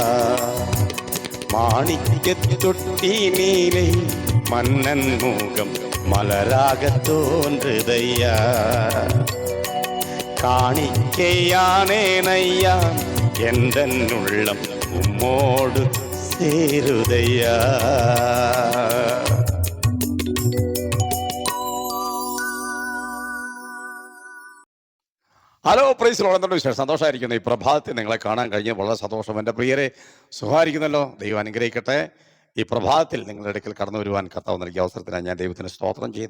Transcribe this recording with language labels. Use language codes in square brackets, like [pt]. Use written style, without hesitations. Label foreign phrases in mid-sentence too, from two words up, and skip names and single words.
[ta] மாணிக்க தொட்டி நீலே மன்னன் முகம் மலராக தோன்றுதையா. காணிக்கையானேனையா எந்தன் உள்ளம் உம்மோடு சேருதையா. [en] Hello Praise Lord, [ml] എന്തുണ്ട് വിശേഷം? സന്തോഷമായിരിക്കുന്നു. ഈ പ്രഭാതത്തിൽ നിങ്ങളെ കാണാൻ കഴിഞ്ഞ് വളരെ സന്തോഷം. എൻ്റെ പ്രിയരെ, സുഖമായിരിക്കുന്നല്ലോ? ദൈവം അനുഗ്രഹിക്കട്ടെ. ഈ പ്രഭാതത്തിൽ നിങ്ങളുടെ അടുക്കൽ കടന്നു വരുവാൻ കർത്താവ് നൽകിയ അവസരത്തിനായി ഞാൻ ദൈവത്തിന് സ്തോത്രം ചെയ്യുന്നു.